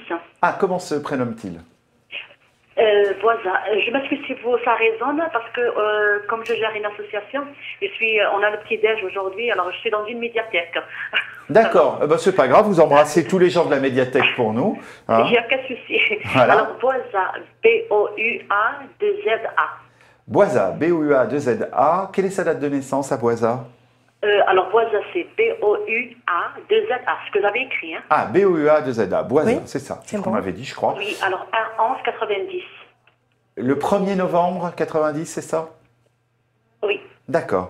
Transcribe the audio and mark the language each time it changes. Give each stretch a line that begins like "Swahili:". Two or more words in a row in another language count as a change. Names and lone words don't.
French: Ah, comment se prénomme-t-il? Voisin. Je m'excuse si ça résonne parce que comme je gère une association, on a le petit déj aujourd'hui, alors je suis dans une médiathèque. D'accord, c'est pas grave, vous embrassez tous les gens de la médiathèque pour nous. Hein. Il n'y a aucun souci. Voilà. Alors Boisa, B-O-U-A-2-Z-A. Boisa, B-O-U-A-2-Z-A. Quelle est sa date de naissance à Boisa? Alors Boisa, c'est B-O-U-A-2-Z-A, ce que j'avais écrit. Hein. Ah, B-O-U-A-2-Z-A, Boisa, Oui, c'est ça, c'est ce qu'on bon. m'avait dit, je crois. Oui, alors 1-11-90. Le 1er novembre 90, c'est ça? Oui. D'accord.